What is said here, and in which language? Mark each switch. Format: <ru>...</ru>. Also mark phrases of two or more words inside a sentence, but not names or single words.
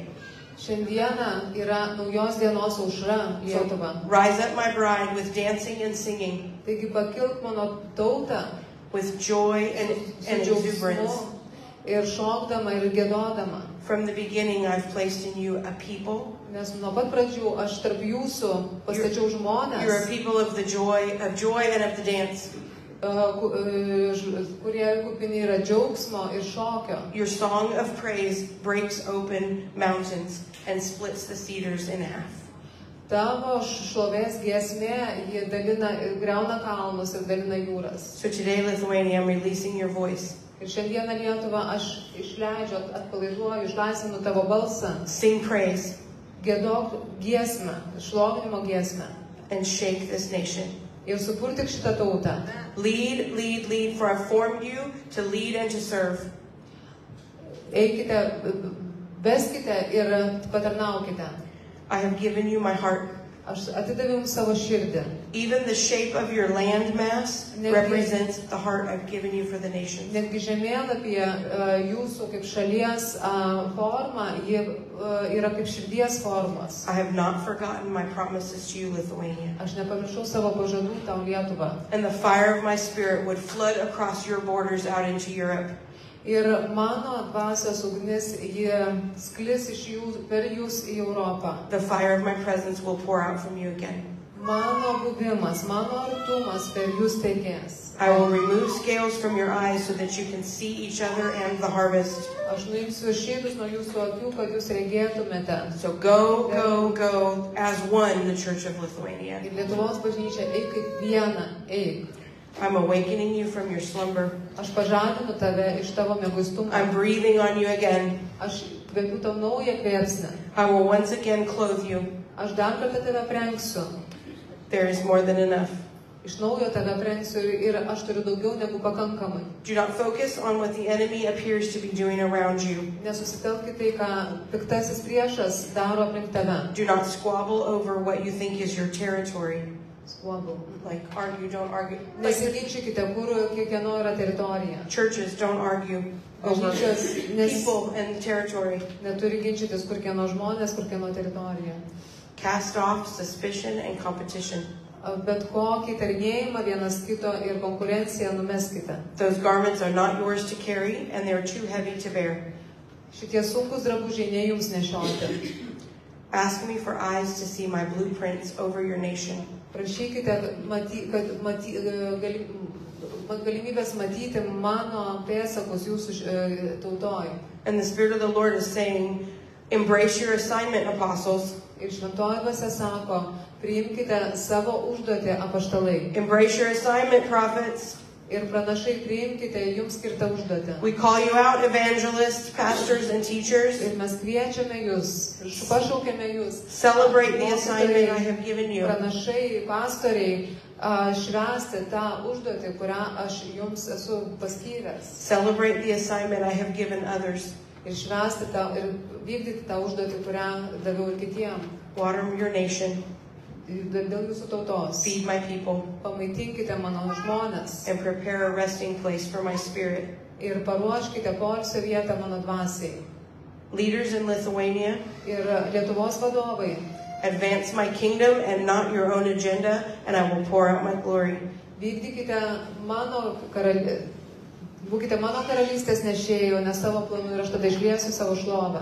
<lt>Šiandieną yra naujos dienos aušra Lietuva.</lt> <en>Rise up, my bride, with dancing and singing,</en> <lt>Taigi pakilk mano tautą</lt> <en>with joy and exuberance.</en> <lt>džiaugsmu ir šokdama ir giedodama.</lt> <en>From the beginning, I've placed in you a people.</en> <lt>Nes nuo pat pradžių aš tarp jūsų pastačiau</lt> <en>You're a</en> <lt>žmonės,</lt> <en>people of the joy and of the dance.</en> <lt>Kurie kupini yra džiaugsmo ir šokio.</lt> <en>Your song of praise breaks open mountains and splits the cedars in half.</en> <lt>Tavo šlovės giesmė, ji greuna kalnus ir dalina jūras.</lt> <en>So today, Lithuania, I'm releasing your voice.</en> <lt>Ir šiandieną Lietuvą aš išleidžiu, atpalaiduoju, išlaisvinu tavo balsą.</lt> <en>Sing praise</en> <lt>Giedok giesmę, šlovinimo giesmę.</lt> <en>and shake this nation.</en> <lt>Ir supurtik šitą tautą.</lt> <en>Lead, lead, lead, for I formed you to lead and to serve.</en> <lt>eikite, veskite ir patarnaukite.</lt> <en>I have given you my heart.</en> <lt>Aš atidaviau jums savo širdį.</lt> <en>Even the shape of your land mass represents the heart I've given you for the nations.</en> <lt>Netgi žemėlapyje jūsų kaip šalies forma, ji yra kaip širdies formos.</lt> <en>I have not forgotten my promises to you, Lithuania.</en> <lt>Aš nepamiršau savo pažadų tau Lietuvą.</lt> <en>And the fire of my spirit would flood across your borders out into Europe.</en> <lt>Ir mano dvasios ugnis, ji sklis per jūs į Europą.</lt> <en>The fire of my presence will pour out from you again.</en> <lt>Mano buvimas, mano artumas per jūs tekės.</lt> <en>I will remove scales from your eyes so that you can see each other and the harvest.</en> <lt>Aš nuimsiu šydus nuo jūsų akių, kad jūs regėtumėte.</lt> <en>So go, go, go as one, the Church of Lithuania.</en> <lt>Ir Lietuvos bažnyčia, eik kaip viena, eik.</lt> <en>I'm awakening you from your slumber.</en> <lt>Aš pažadinu tave iš tavo mieguistumo.</lt> <en>I'm breathing on you again.</en> <lt>Aš kvepiu tau naują kvėpsnį.</lt> <en>I will once again clothe you.</en> <lt>Aš dar kartą tave aprengsiu.</lt> <en>There is more than enough.</en> <lt>Iš naujo tave aprengsiu ir aš turiu daugiau negu pakankamai.</lt> <en>Do not focus on what the enemy appears to be doing around you.</en> <lt>Nesusitelkite tai, ką piktasis priešas daro aplink tave.</lt> <en>Do not squabble over what you think is your territory. Squabble. Like argue, don't argue.</en> <lt>Nesiginčykite, kur kiekvieno yra teritorija.</lt> <en>Churches don't argue over</en> <lt>Bažnyčios</lt> <en>people and territory.</en> <lt>neturi ginčytis, kur kieno žmonės, kur kieno teritorija.</lt> <en>Cast off suspicion and competition.</en> <lt>Bet kokį tarnėjimą vienas kito ir konkurenciją numeskite.</lt> <en>Those garments are not yours to carry and they're too heavy to bear.</en> <lt>Šitie sunkus drabužiai ne jums nešioti.</lt> <en>Ask me for eyes to see my blueprints over your nation.</en> <lt>Prašykite, kad galimybės matyti mano pėdsakus jūsų tautoj.</lt> <en>And the Spirit of the Lord is saying, embrace your assignment, apostles.</en> <lt>Ir šventoji dvasia sako, priimkite savo užduotį apaštalai.</lt> <en>Embrace your assignment, prophets.</en> <lt>Ir pranašai, priimkite jums skirtą užduotį.</lt> <en>We call you out, evangelists, pastors, and teachers.</en> <lt>Ir mes kviečiame jūs, pašaukėme jūs.</lt> <en>Celebrate the assignment I have given you.</en> <lt>Pranašai, pastoriai, švęsti tą užduotį, kurią aš jums esu paskyręs.</lt> <en>Celebrate the assignment I have given others.</en> <lt>Ir švęsti tą, ir vykdyti tą užduotį, kurią daviau ir kitiem.</lt> <en>Water your nation.</en> <lt>Dėl jūsų tautos.</lt> <en>Feed my people.</en> <lt>Pamaitinkite mano žmones.</lt> <en>And prepare a resting place for my spirit.</en> <lt>Ir paruoškite poilsio vietą mano dvasiai.</lt> <en>Leaders in Lithuania.</en> <lt>Ir Lietuvos vadovai.</lt> <en>Advance my kingdom and not your own agenda, and I will pour out my glory.</en> <lt>Vykdykite būkite mano karalystės nešėjų, ne savo planų, ir aš tada išliesiu savo šlovę.</lt>